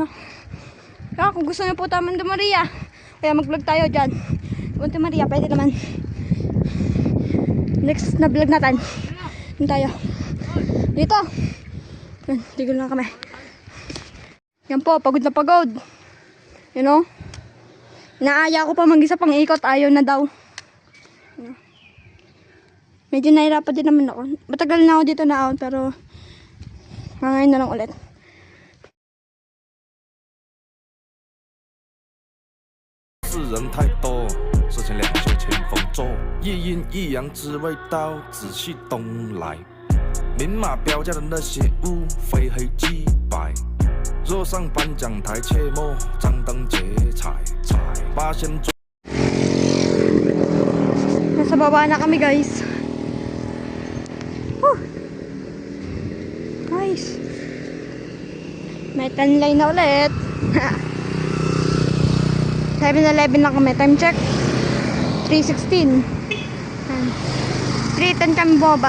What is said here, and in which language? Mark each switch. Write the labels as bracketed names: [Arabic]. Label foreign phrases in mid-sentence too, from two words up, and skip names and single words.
[Filipino] Kaya kung gusto niyo po tayo Monte Maria, kaya mag-vlog tayo dyan. Monte Maria, pwede naman. Next na vlog natin. Yun tayo. Dito. Yan, tigil lang kami. Yan po, pagod na pagod. [English] You know? [Filipino] Naaya ko pa mag-isa pang ikot, ayaw na daw. Medyo nahirapan din naman ako. Matagal na ako dito na out, pero ngayon na lang ulit. [Chinese] 世人太多，事情两袖清风做，一阴一阳之谓道，仔细东来。明码标价的那些物，非黑即白。若上颁奖台，切莫张灯结彩，八仙桌。 [Filipino] Nasa baba na kami guys. Whew. Nice. May 10 line na ulit. 7-11 lang kami. [English] Time check [Filipino] 3:16. 3:10 kami baba.